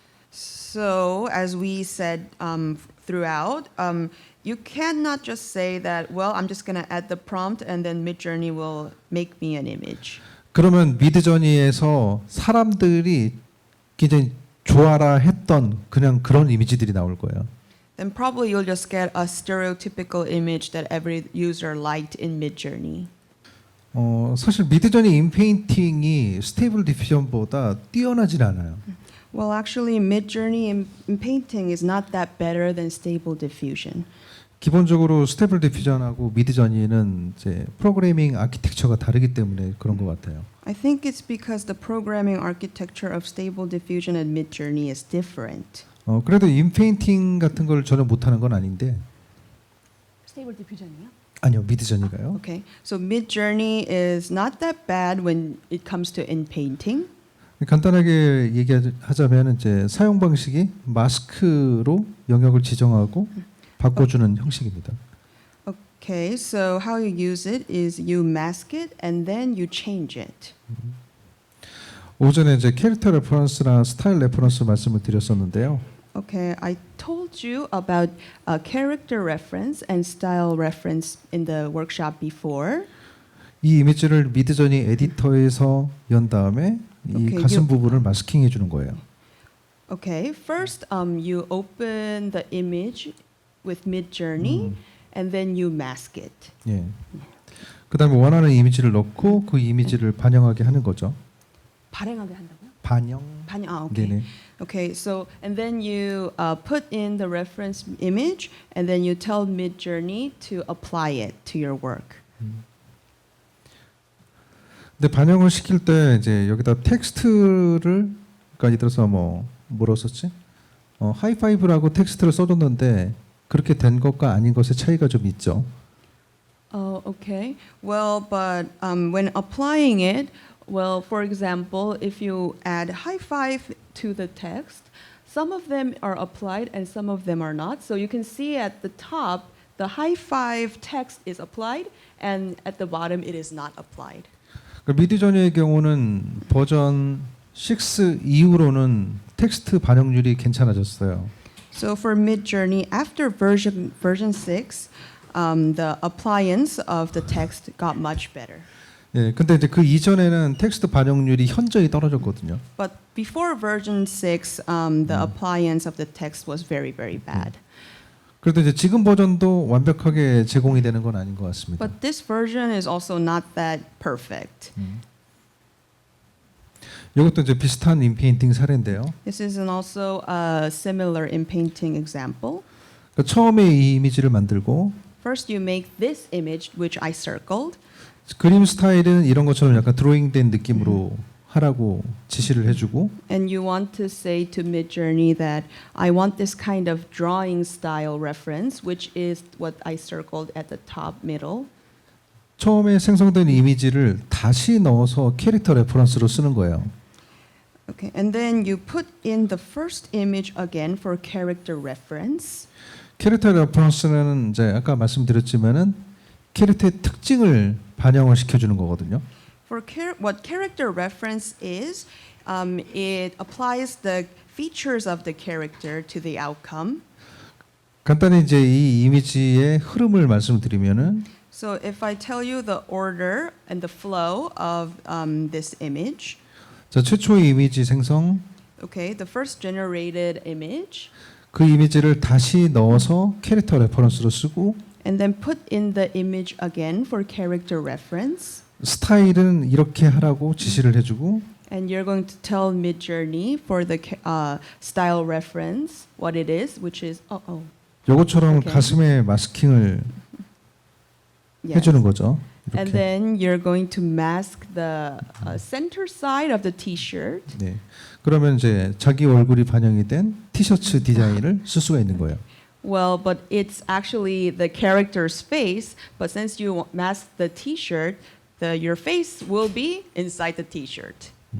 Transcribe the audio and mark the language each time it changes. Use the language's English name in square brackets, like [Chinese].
[English] So as we said throughout, you cannot just say that. Well, I'm just going to add the prompt, and then Midjourney will make me an image. [Korean] 그러면 미드저니에서 사람들이 굉장히 좋아라 했던 그냥 그런 이미지들이 나올 거예요. [English] Then probably you'll just get a stereotypical image that every user liked in Midjourney. [Korean] 사실 미드저니 인페인팅이 스테이블 디퓨전보다 뛰어나진 않아요. [English] Well, actually, Midjourney in painting is not that better than Stable Diffusion. [Korean] 기본적으로 스테이블 디퓨전하고 미드저니는 이제 프로그래밍 아키텍처가 다르기 때문에 그런 것 같아요. [English] I think it's because the programming architecture of Stable Diffusion and Midjourney is different. [Korean] 그래도 인페인팅 같은 걸 전혀 못하는 건 아닌데. Stable Diffusion이요? 아니요, 미드저니가요. [English] Okay, so Midjourney is not that bad when it comes to in painting. [Korean] 간단하게 얘기하자면 이제 사용 방식이 마스크로 영역을 지정하고 바꿔주는 형식입니다. [English] Okay, so how you use it is you mask it and then you change it. [Korean] 오전에 이제 캐릭터 레퍼런스나 스타일 레퍼런스 말씀을 드렸었는데요. [English] Okay, I told you about character reference and style reference in the workshop before. [Korean] 이 이미지를 미드저니 에디터에서 연 다음에 이 [English] Okay, [Korean] 가슴 [English] you- [Korean] 부분을 마스킹 해주는 거예요. [English] Okay, first you open the image with Midjourney and then you mask it. [Korean] 예. 그다음에 원하는 이미지를 넣고 그 이미지를 반영하게 하는 거죠. 발행하게 한다고요? 반영. [English] Okay. [Korean] 네네. [English] Okay, so and then you put in the reference image and then you tell Midjourney to apply it to your work. [Korean] 근데 반영을 시킬 때 이제 여기다 텍스트를 그러니까 예를 들어서 뭐로 썼지? 하이파이브라고 텍스트를 써줬는데 그렇게 된 것과 아닌 것의 차이가 좀 있죠. [English] Oh, okay. Well, but when applying it, well, for example, if you add high five to the text, some of them are applied and some of them are not. So you can see at the top, the high five text is applied, and at the bottom, it is not applied. [Korean] 그러니까 미드저니의 경우는 버전 6 이후로는 텍스트 반영률이 괜찮아졌어요. [English] So for Midjourney, after version 6, the appliance of the text got much better. [Korean] 예, 근데 이제 그 이전에는 텍스트 반영률이 현저히 떨어졌거든요. [English] But before version 6, the appliance of the text was very, very bad. [Korean] 그래도 이제 지금 버전도 완벽하게 제공이 되는 건 아닌 것 같습니다. [English] But this version is also not that perfect. [Korean] 이것도 이제 비슷한 인페인팅 사례인데요. [English] This is also a similar in painting example. [Korean] 그러니까 처음에 이 이미지를 만들고 [English] First, you make this image, which I circled, [Korean] 그림 스타일은 이런 것처럼 약간 드로잉된 느낌으로 하라고 지시를 해주고 [English] and you want to say to Midjourney that I want this kind of drawing style reference, which is what I circled at the top middle. [Korean] 처음에 생성된 이미지를 다시 넣어서 캐릭터 레퍼런스로 쓰는 거예요. [English] Okay, and then you put in the first image again for character reference. [Korean] 캐릭터 레퍼런스는 이제 아까 말씀드렸지만은 캐릭터의 특징을 반영을 시켜주는 거거든요. [English] For what character reference is, it applies the features of the character to the outcome. [Korean] 간단히 이제 이 이미지의 흐름을 말씀드리면은 [English] So if I tell you the order and the flow of this image, [Korean] 자, 최초의 이미지 생성 [English] okay, the first generated image, [Korean] 그 이미지를 다시 넣어서 캐릭터 레퍼런스로 쓰고 [English] and then put in the image again for character reference, [Korean] 스타일은 이렇게 하라고 지시를 해주고 [English] and you're going to tell Midjourney for the style reference what it is, which is [Korean] 요것처럼 [English] 오케이. [Korean] 가슴에 마스킹을 [English] yes. [Korean] 해주는 거죠. [English] And [Korean] 이렇게. [English] then you're going to mask the center side of the T-shirt. [Korean] 네. 그러면 이제 자기 얼굴이 반영이 된 티셔츠 디자인을 쓸 수가 있는 거예요. [English] Well, but it's actually the character's face. But since you mask the T-shirt, your face will be inside the T-shirt.